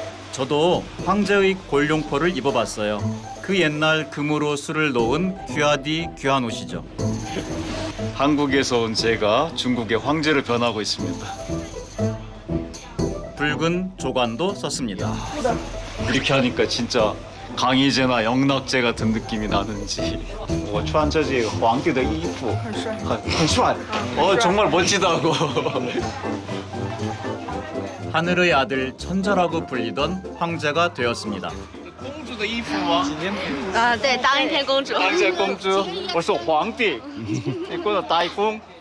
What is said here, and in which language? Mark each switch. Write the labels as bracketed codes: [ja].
[ko] 저도 황제의 골룡포를 입어봤어요. 그 옛날 금으로 술을 놓은 귀하디 귀한 옷이죠. 한국에서 온 제가 중국의 황제로 변하고 있습니다. 붉은 조관도 썼습니다. 이렇게 하니까 진짜 강희제나 영락제 같은 느낌이 나는지. [zh] 我穿着这个皇帝的衣服很帅. [ko] 정말 멋지다고. 하늘의 아들 천자라고 불리던 황제가 되었습니다. [zh] 公主的衣服吗？对，当一天公主。当一天公主，我是皇帝，你给我打一封。